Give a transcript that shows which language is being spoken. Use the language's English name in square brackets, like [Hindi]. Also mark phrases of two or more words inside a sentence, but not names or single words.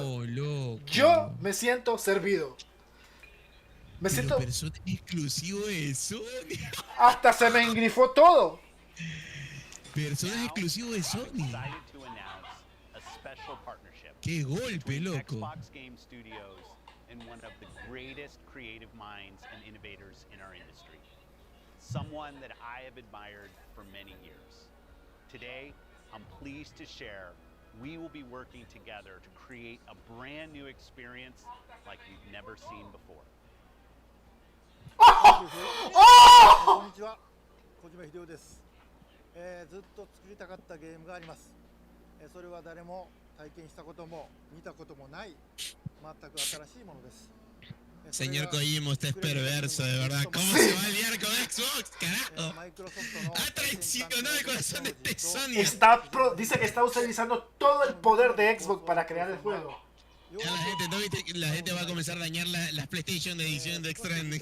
[Spanish] No, loco. Yo me siento servido. Me siento. Persona exclusivo de Sony. Hasta se me engrifó todo. Personas exclusivo de Sony. Qué golpe, loco. [English] Xbox Game Studios and one of the greatest creative minds and innovators in our industry. Someone that I have admired for many years. Today, I'm pleased to share we will be working together to create a brand new experience like we've never seen before. [Japanese] こんにちは、小島秀夫です。ずっと作りたかったゲームがあります。それは誰も体験したことも見たこともない全く新しいものです。 [Spanish] Señor Kojima, usted es perverso, de verdad. ¿Cómo se va a liar con Xbox, carajo? Ha traicionado el corazón de este Sony. Dice que está utilizando todo el poder de Xbox para crear el juego. Ya la gente va a comenzar a dañar las PlayStation de edición de Stranding.